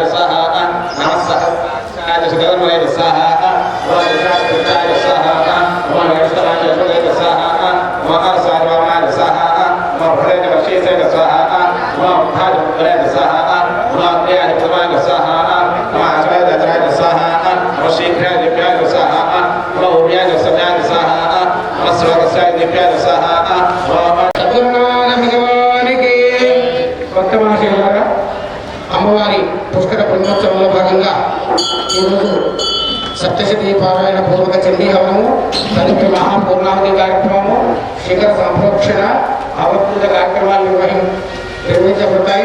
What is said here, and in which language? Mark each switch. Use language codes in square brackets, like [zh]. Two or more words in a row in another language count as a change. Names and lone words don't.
[sa] स्वाहा नमः सहस्राय सुधर्मये स्वाहा नमः विष्णुपुत्राय स्वाहा नमः वैष्णवाय हृदय स्वाहा नमः सार्वमाय स्वाहा नमः हृदय वशीसे स्वाहा नमः उद्धारपुत्राय स्वाहा नमः प्रियाय स्वाहा नमः आश्रयदाय स्वाहा नमः शीघ्राय दिव्याय स्वाहा नमः उभयाय सव्याय स्वाहा नमः स्वर्गस्याय दिव्याय स्वाहा [te] అమ్మవారి పుష్కర బ్రహ్మోత్సవంలో భాగంగా ఈరోజు సప్తశతీ పారాయణ పూర్వక చండీ హవనము తదుపరి మహాపూర్ణావతి కార్యక్రమము శిఖర సంప్రోక్షణ అవధూత కార్యక్రమాలు నిర్వహించబడతాయి.